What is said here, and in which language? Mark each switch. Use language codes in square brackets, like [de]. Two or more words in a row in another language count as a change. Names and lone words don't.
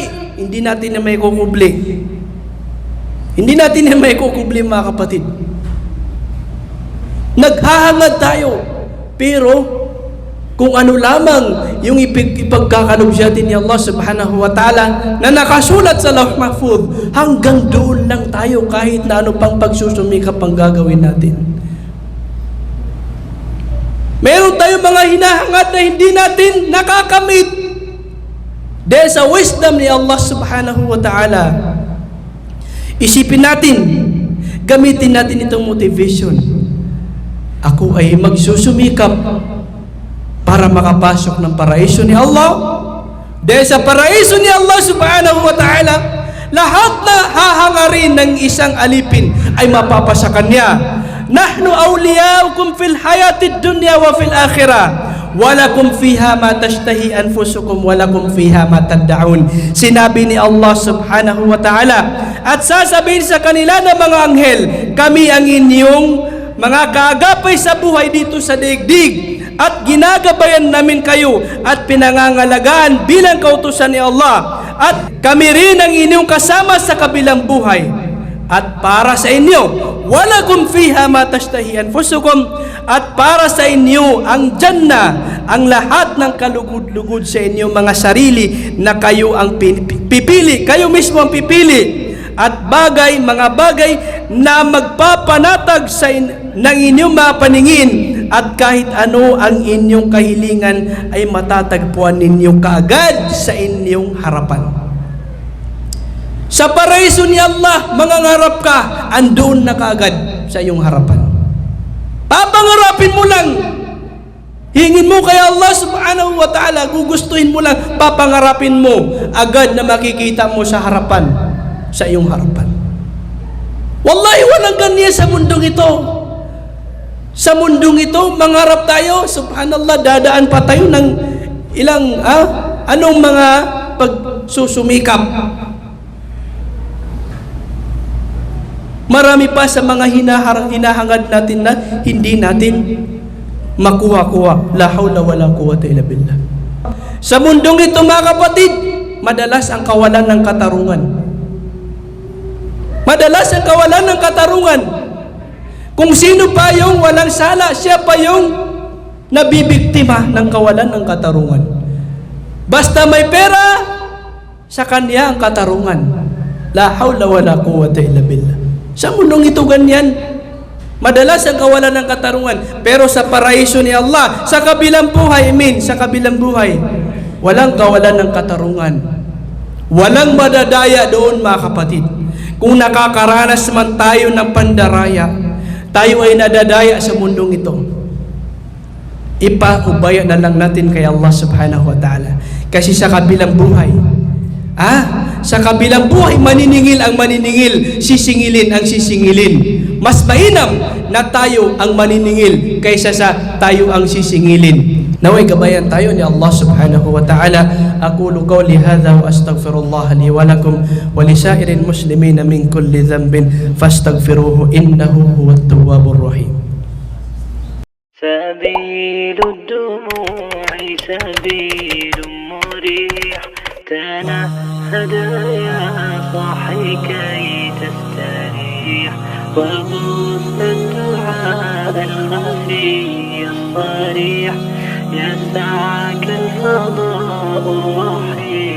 [tl] Hindi natin na may kukubli. Hindi natin na may kukubli mga kapatid. Naghahangad tayo, pero kung ano lamang yung ipagkakalog sa atin ni Allah [ar] سبحانه وتعالى [tl] na nakasulat sa Lauh Mahfuz, hanggang doon lang tayo, kahit na ano pang pagsusumikap ang gagawin natin. Meron tayong mga hinahangad na hindi natin nakakamit dahil sa wisdom ni Allah [ar] سبحانه وتعالى. [tl] Isipin natin, gamitin natin itong motivation. Ako ay magsusumikap para makapasok ng paraiso ni Allah. Dahil sa paraiso ni Allah [ar] سبحانه وتعالى, [tl] lahat na hahangarin ng isang alipin ay mapapasa kanya. [ar] نحن أولياؤكم في الحياة الدنيا وفي الآخرة، ولكم فيها ما تشتهي أنفسكم ولكم فيها ما تدعون. [tl] Sinabi ni Allah [ar] سبحانه وتعالى, [tl] at sasabihin sa kanila ng mga anghel, kami ang inyong mga kaagapay sa buhay dito sa daigdig, at ginagabayan namin kayo at pinangangalagaan bilang kautusan ni Allah, at kami rin ang inyong kasama sa kabilang buhay. At para sa inyo, [ar] ولكم فيها ما تشتهي أنفسكم, [tl] at para sa inyo ang Jannah, ang lahat ng kalugod-lugod sa inyo mga sarili na kayo ang pipili, kayo mismo ang pipili, at mga bagay na magpapanatag ng inyong mga paningin, at kahit ano ang inyong kahilingan ay matatagpuan ninyo kaagad sa inyong harapan. Sa paraiso ni Allah, mangangarap ka, andoon na kaagad sa iyong harapan. Papangarapin mo lang, hingin mo kay Allah [ar] سبحانه وتعالى, [tl] gugustuhin mo lang, papangarapin mo, agad na makikita mo sa harapan, sa iyong harapan. Wallahi, walang ganyan sa mundong ito. Sa mundong ito, mangarap tayo, subhanallah, dadaan pa tayo ng ilang, anong mga susumikap. Marami pa sa mga hinahangad natin na hindi natin makuha-kuha. [ar] لا حول ولا قوة إلا بالله. [tl] Sa mundong ito mga kapatid, madalas ang kawalan ng katarungan. Madalas ang kawalan ng katarungan. Kung sino pa yung walang sala, siya pa yung nabibiktima ng kawalan ng katarungan. Basta may pera, sa kanya ang katarungan. [ar] لا حول ولا قوة إلا بالله. [tl] Sa mundong ito ganyan, madalas ang kawalan ng katarungan. Pero sa paraiso ni Allah, sa kabilang buhay, sa kabilang buhay, walang kawalan ng katarungan. Walang madadaya doon mga kapatid. Kung nakakaranas man tayo ng pandaraya, tayo ay nadadaya sa mundong ito, ipaubaya na lang natin kay Allah [ar] سبحانه وتعالى. [tl] Kasi sa kabilang buhay, sa kabilang buhay, maniningil ang maniningil, sisingilin ang sisingilin. Mas mainam na tayo ang maniningil kaysa sa tayo ang sisingilin. Naway gabayan tayo ni Allah [ar] سبحانه وتعالى. أقول قولي هذا وأستغفر الله لي ولكم ولسائر المسلمين من كل ذنب فاستغفروه إنه هو التواب الرحيم. سبيل الدموع سبيل مريح تنهد يا صاحي كي تستريح وغص الدعاء الخفي الصريح يسعك الفضاء الرحيم